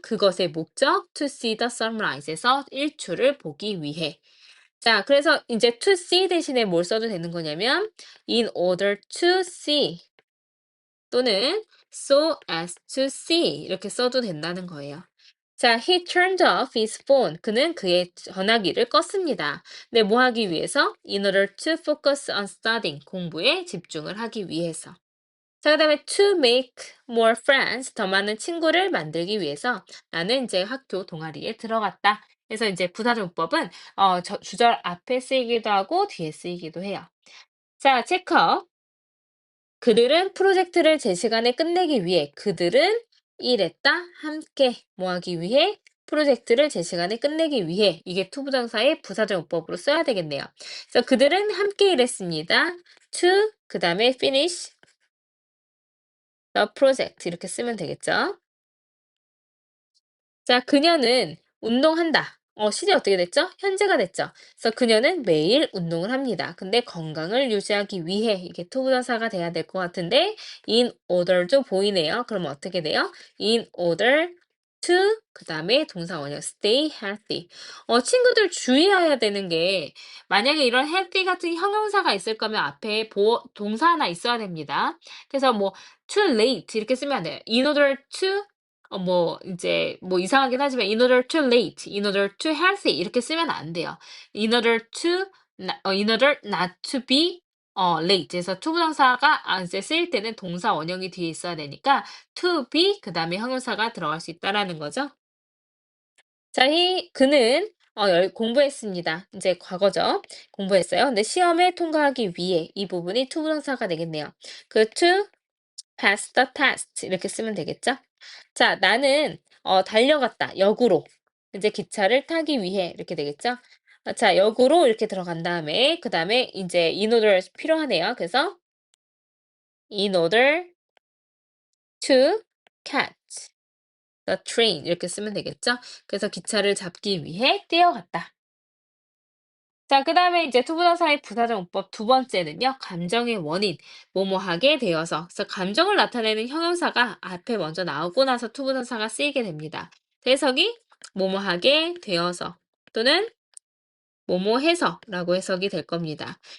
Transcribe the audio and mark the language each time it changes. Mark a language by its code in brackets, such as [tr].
[ko] 그것의 목적 [en] to see the sunrise [ko] 에서 일출을 보기 위해. 자, 그래서 이제 to see 대신에 뭘 써도 되는 거냐면 [en] in order to see [ko] 또는 [en] so as to see [ko] 이렇게 써도 된다는 거예요. [en] 자, he turned off his phone. [ko] 그는 그의 전화기를 껐습니다. 네, 뭐 하기 위해서? [en] In order to focus on studying. [ko] 공부에 집중을 하기 위해서. 자, 그다음에 [en] to make more friends. [ko] 더 많은 친구를 만들기 위해서 나는 이제 학교 동아리에 들어갔다. 그래서 이제 부사용법은 주절 앞에 쓰이기도 하고 뒤에 쓰이기도 해요. 자, 체크업. 그들은 프로젝트를 제 시간에 끝내기 위해 그들은 일했다 함께 뭐 하기 위해 프로젝트를 제 시간에 끝내기 위해 이게 투부정사의 부사적용법으로 써야 되겠네요. 그래서 그들은 함께 일했습니다. to 그다음에 [en] finish the project [ko] 이렇게 쓰면 되겠죠. 자, 그녀는 운동한다. 시제 어떻게 됐죠? 현재가 됐죠. 그래서 그녀는 매일 운동을 합니다. 근데 건강을 유지하기 위해 이게 투부정사가 돼야 될 것 같은데 in order도 보이네요. 그럼 어떻게 돼요? [en] in order to [ko] 그다음에 동사 원형 [en] stay healthy. [ko] 친구들 주의해야 되는 게 만약에 이런 healthy 같은 형용사가 있을 거면 앞에 동사 하나 있어야 됩니다. 그래서 뭐 [en] too late [ko] 이렇게 쓰면 안 돼요. [en] in order to 뭐 이제 뭐 이상하긴 하지만 in order to late, in order to healthy [ko] 이렇게 쓰면 안 돼요. [en] in order to in order not to be late. [ko] 그래서 to 부정사가 이제 쓰일 때는 동사 원형이 뒤에 있어야 되니까 to be 그다음에 형용사가 들어갈 수 있다라는 거죠. 자, 그는 공부했습니다. 이제 과거죠. 공부했어요. 근데 시험에 통과하기 위해 이 부분이 to 부정사가 되겠네요. 그 [en] to pass the test [ko] 이렇게 쓰면 되겠죠? 자, 나는 달려갔다. 역으로. 이제 기차를 타기 위해 이렇게 되겠죠? 자, 역으로 이렇게 들어간 다음에 그다음에 이제 in order 필요하네요. 그래서 [en] in order to catch the train [ko] 이렇게 쓰면 되겠죠? 그래서 기차를 잡기 위해 뛰어갔다. 자, 그다음에 이제 투부정사의 부사정법 두 번째는요. 감정의 원인, 뭐뭐하게 되어서. 그래서 감정을 나타내는 형용사가 앞에 먼저 나오고 나서 투부정사가 쓰이게 됩니다. 해석이 뭐뭐하게 되어서 또는 뭐뭐해서라고 해석이 될 겁니다.